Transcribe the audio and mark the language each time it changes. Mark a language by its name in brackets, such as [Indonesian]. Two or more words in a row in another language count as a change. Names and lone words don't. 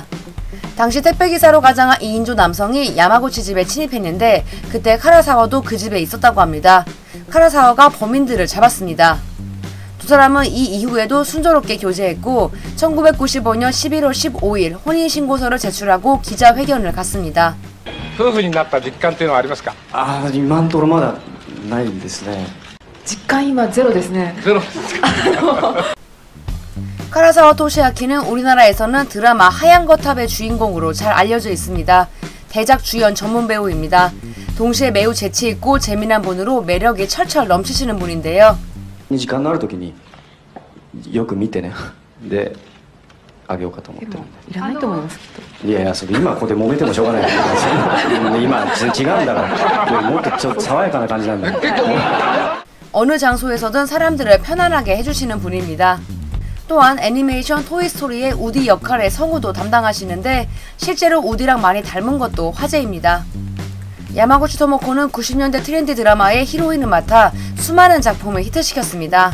[Korean] 당시 택배기사로 가장한 2인조 남성이 야마구치 집에 침입했는데 그때 카라사와도 그 집에 있었다고 합니다. 카라사와가 범인들을 잡았습니다. 두 사람은 이 이후에도 순조롭게 교제했고 1995년 11월 15일 혼인신고서를 제출하고 기자회견을 갖습니다. [Japanese] 夫婦になった実感っていうのはありますか？今のところまだないですね。実感今ゼロですね。ゼロですか？ [Korean] 카라사와 토시아키는 우리나라에서는 드라마 하얀 거탑의 주인공으로 잘 알려져 있습니다. 대작 주연 전문 배우입니다. 동시에 매우 재치있고 재미난 분으로 매력이 철철 넘치시는 분인데요. [Japanese] 時間のある時によく見てね。であげようかと思ってるんで。いらないと思います。いやいや、それ今ここで揉めてもしょうがない今違うんだからもっとちょっと爽やかな感じなんだよ。 [Korean] 어느 장소에서든 사람들을 편안하게 해주시는 분입니다. 또한 애니메이션 토이스토리의 우디 역할의 성우도 담당하시는데 실제로 우디랑 많이 닮은 것도 화제입니다. 야마구치 토모코는 90년대 트렌디 드라마의 히로인을 맡아 수많은 작품을 히트시켰습니다.